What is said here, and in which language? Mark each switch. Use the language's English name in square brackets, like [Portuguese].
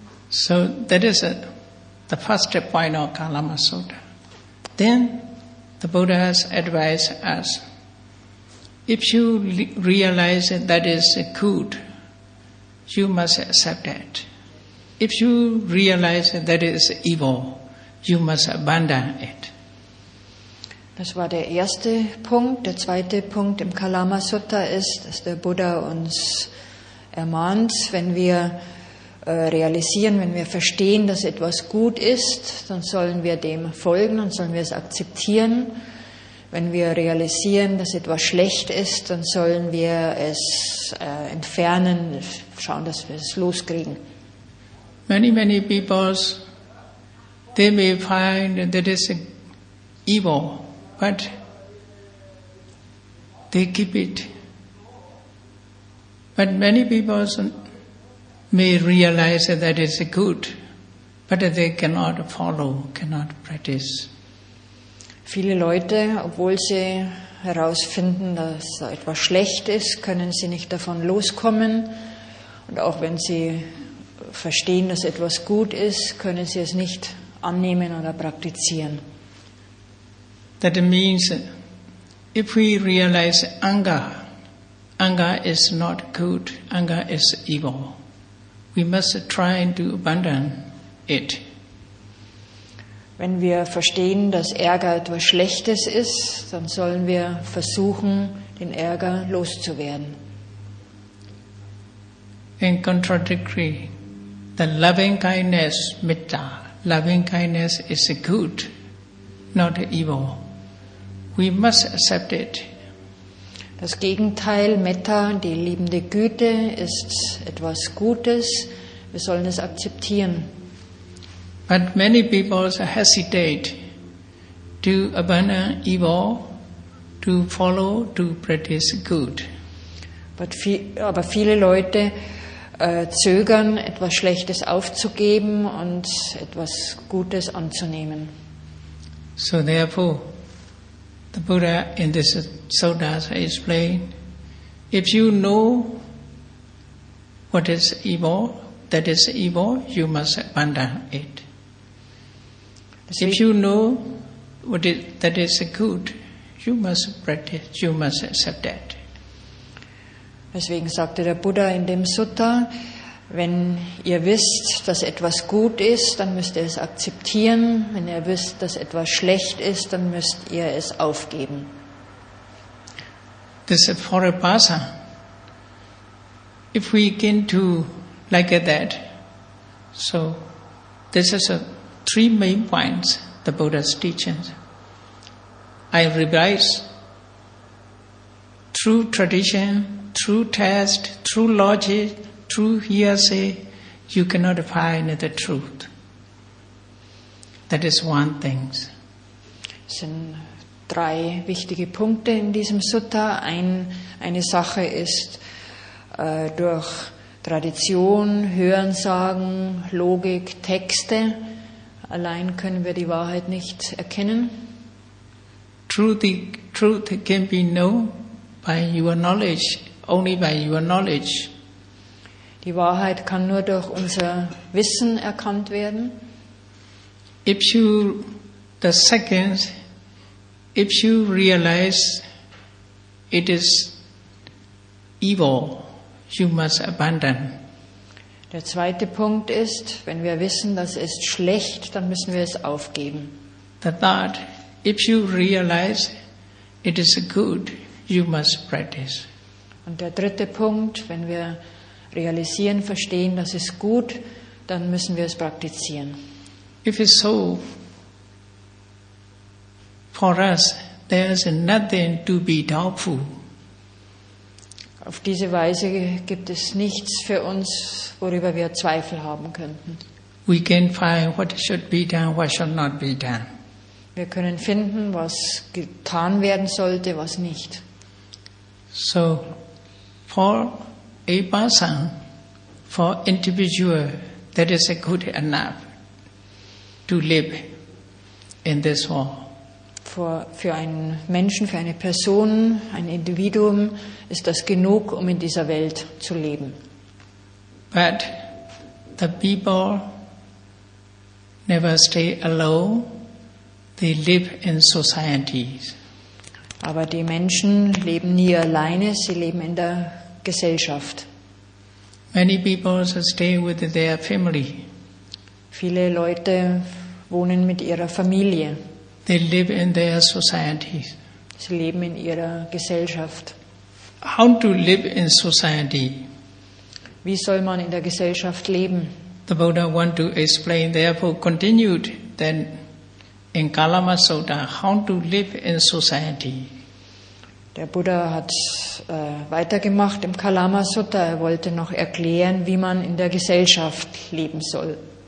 [English] So that is the first point of Kalama Sutta. Then the Buddha has advised us, if you realize that is good, you must accept it. If you realize that is evil, you must abandon it. [German] Das war der erste Punkt. Der zweite Punkt im Kalama Sutta ist, dass der Buddha uns ermahnt, wenn wir realisieren, wenn wir verstehen, dass etwas gut ist, dann sollen wir dem folgen, dann sollen wir es akzeptieren. Wenn wir realisieren, dass etwas schlecht ist, dann sollen wir es entfernen, schauen, dass wir es loskriegen. [English] Many people, they may find that is evil, but they keep it. But many people may realize that it's good, but they cannot follow, cannot practice. [German] Viele Leute, obwohl sie herausfinden, dass etwas schlecht ist, können sie nicht davon loskommen. Und auch wenn sie verstehen, dass etwas gut ist, können sie es nicht annehmen oder praktizieren. [English] That means if we realize anger is not good, anger is evil. We must try to abandon it. [German] Wenn wir verstehen, dass Ärger etwas Schlechtes ist, dann sollen wir versuchen, den Ärger loszuwerden. [English] In contradictory, the loving kindness, metta, loving kindness is good, not evil. We must accept it. [German] Das Gegenteil, Metta, die liebende Güte, ist etwas Gutes. Wir sollen es akzeptieren. [English] But many people hesitate to abandon evil, to follow, to practice good. [German] Aber viele Leute zögern, etwas Schlechtes aufzugeben und etwas Gutes anzunehmen. [English] So therefore, The Buddha in this suttas explained, if you know what is evil, that is evil, you must abandon it. If you know that is good, you must practice, you must accept that. [German] Deswegen sagte der Buddha in dem Sutta, wenn ihr wisst, dass etwas gut ist, dann müsst ihr es akzeptieren. Wenn ihr wisst, dass etwas schlecht ist, dann müsst ihr es aufgeben. [English] This is for a person. If we begin to like that, so this is three main points, the Buddha's teachings. I revise through tradition, through test, through logic, through hearsay, you cannot find the truth. That is one thing. [German] Es sind 3 wichtige Punkte in diesem Sutta. Eine Sache ist durch Tradition, Hörensagen, Logik, Texte. Allein können wir die Wahrheit nicht erkennen. [English] Truth can be known by your knowledge, only by your knowledge. [German] Die Wahrheit kann nur durch unser Wissen erkannt werden. [English] If you realize it is evil, you must abandon. [German] Der zweite Punkt ist, wenn wir wissen, das ist schlecht, dann müssen wir es aufgeben. [English] The third, if you realize it is good, you must practice. [German] Und der dritte Punkt, wenn wir realisieren, verstehen, das ist gut, dann müssen wir es praktizieren. [English] If it's so, for us, there is nothing to be doubtful. [German] Auf diese Weise gibt es nichts für uns, worüber wir Zweifel haben könnten. [English] We can find what should be done, what should not be done. [German] Wir können finden, was getan werden sollte, was nicht. [English] So, for a person, for individual, that is good enough to live in this world. [German] Für einen Menschen, für eine Person, ein Individuum ist das genug, um in dieser Welt zu leben. [English] But the people never stay alone. They live in societies. [German] Aber die Menschen leben nie alleine, sie leben in der Gesellschaft. [English] Many people stay with their family. [German] Viele Leute wohnen mit ihrer Familie. [English] They live in their societies. [German] Sie leben in ihrer Gesellschaft. [English] How to live in society? [German] Wie soll man in der Gesellschaft leben? [English] The Buddha want to explain, therefore continued then in Kalama Sutta, how to live in society. [German] Der Buddha hat weitergemacht im Kalama Sutta. Er wollte noch erklären, wie man in der Gesellschaft leben soll.